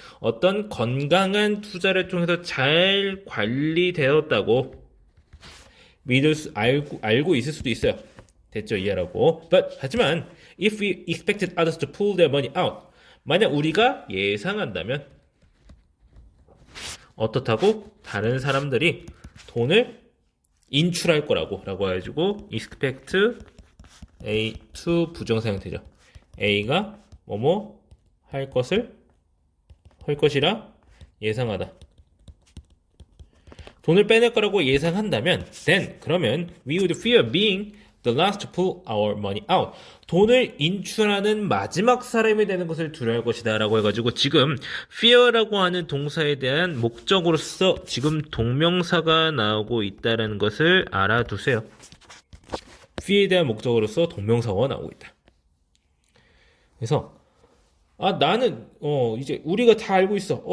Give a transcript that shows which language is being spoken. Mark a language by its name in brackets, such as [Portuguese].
[Korean] 어떤 건강한 투자를 통해서 잘 관리되었다고 알고 있을 수도 있어요. 대절 이하라고. [English] 하지만 if we expected others to pull their money out, 만약 우리가 예상한다면 어떻다고? [Korean] 다른 사람들이 돈을 인출할 거라고 해가지고 expect A to 부정사 형태죠. A가 뭐뭐 할 것이라 예상하다. [English] 돈을 빼낼 거라고 예상한다면 then 그러면 we would fear being the last to pull our money out. [Korean] 돈을 인출하는 마지막 사람이 되는 것을 두려워할 것이다 라고 해가지고 지금 fear라고 하는 동사에 대한 목적으로서 지금 동명사가 나오고 있다는 것을 알아두세요. fear에 대한 목적으로서 동명사가 나오고 있다. 그래서 나는 이제 우리가 다 알고 있어.